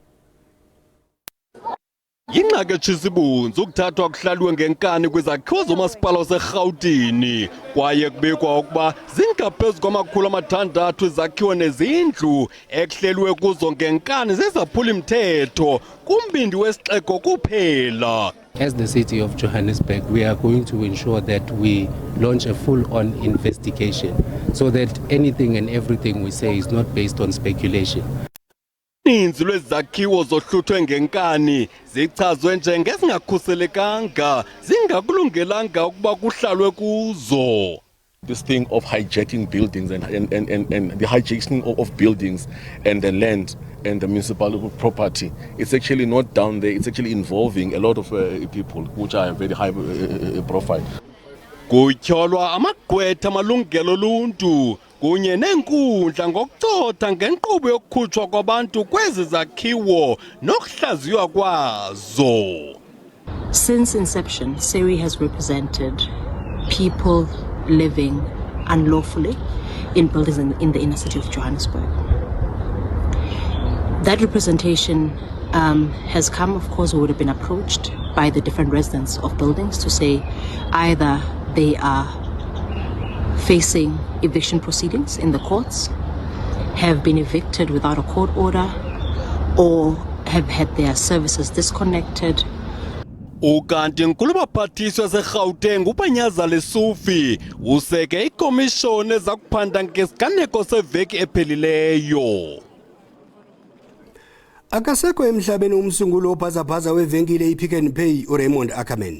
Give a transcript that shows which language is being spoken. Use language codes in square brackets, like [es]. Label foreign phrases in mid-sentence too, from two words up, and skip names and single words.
[xh] Yingxaki etshisa ukuthathwa kuhlalwe ngenkani kwizakhiwo zomasipala waseGauteng kwaye kubekwa ukuba zingaphezu kwama-600 izakhiwo nezindlu ekuhlelwe kuzo ngenkani zezaphula imithetho kumbindi wesixeko kuphela. [en] As the city of Johannesburg, we are going to ensure that we launch a full-on investigation so that anything and everything we say is not based on speculation. [xh] Ninzi lwezakhiwo zohluthwe ngenkani zichazwe njengezingakhuselekanga zingakulungelanga ukuba kuhlalwe kuzo. [en] This thing of hijacking buildings and the hijacking of buildings and the land and the municipal property, it's actually not down there. It's actually involving a lot of people which are very high profile. [xh] Kutyholwa amagqwetha amalungelo oluntu kunye neenkundla ngokucotha ngenkqubo yokukhutshwa kwabantu kwezi zakhiwo nokuhlaziywa kwazo. [en] Since inception, SERI has represented people living unlawfully in buildings in the inner city of Johannesburg. That representation has come, of course, we would have been approached by the different residents of buildings to say either they are facing eviction proceedings in the courts, have been evicted without a court order, or have had their services disconnected. [xh] Ukanti nkulu baphathiswa seGauteng uPanyaza Lesufi useke ikomishoni ezakuphanda ngesiganeko seveki ephelileyo. Akasekho emhlabeni umsungulo ophazaphaza wevenkile iPick n Pay uRaymond Ackerman.